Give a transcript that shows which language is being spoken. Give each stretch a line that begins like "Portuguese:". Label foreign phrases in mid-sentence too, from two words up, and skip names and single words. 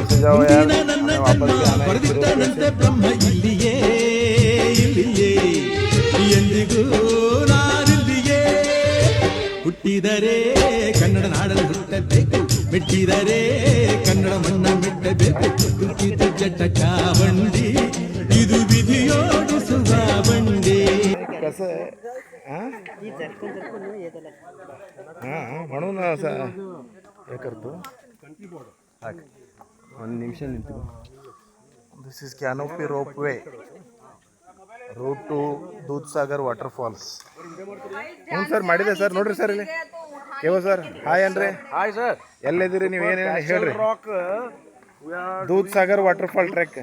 Kannada: ಮುಂದಿನ ನನ್ನ ಜನ್ಮ ಬರೆದಿಟ್ಟನಂತೆ ಬ್ರಹ್ಮ ಇಲ್ಲಿಯೇ ಇಲ್ಲಿಯೇ ಎಂದಿಗೂ ನಾನಿಲ್ಲಿಯೇ. ಹುಟ್ಟಿದರೆ ಕನ್ನಡ ನಾಡಲು ಹುಟ್ಟಬೇಕು, ಮೆಟ್ಟಿದರೆ ಕನ್ನಡ ಮಣ್ಣ ಮೆಟ್ಟಬೇಕು. ಹುಟ್ಟಿದ ಜಟ ಬಂಡಿ ಇದು ವಿಧಿಯೋಡಿಸುವ ಬಂಡಿ.
Marathi: म्हणून असं हे करतो.
Kannada: ಒಂದು ನಿಮಿಷ ನಿಂತು.
English: this is canopy rope way road to Dudhsagar water falls.
Kannada: ಹ್ಞೂ ಸರ್ ಮಾಡಿದೆ ಸರ್, ನೋಡ್ರಿ ಸರ್ ಇಲ್ಲಿ ಕೇವ ಸರ್. ಹಾಯ್ ಅನ್ರಿ. ಹಾಯ್ ಸರ್. ಎಲ್ಲಿದ್ದೀರಿ ನೀವು, ಏನೇನು ಹೇಳ್ರಿ.
English: Dudhsagar water fall trek.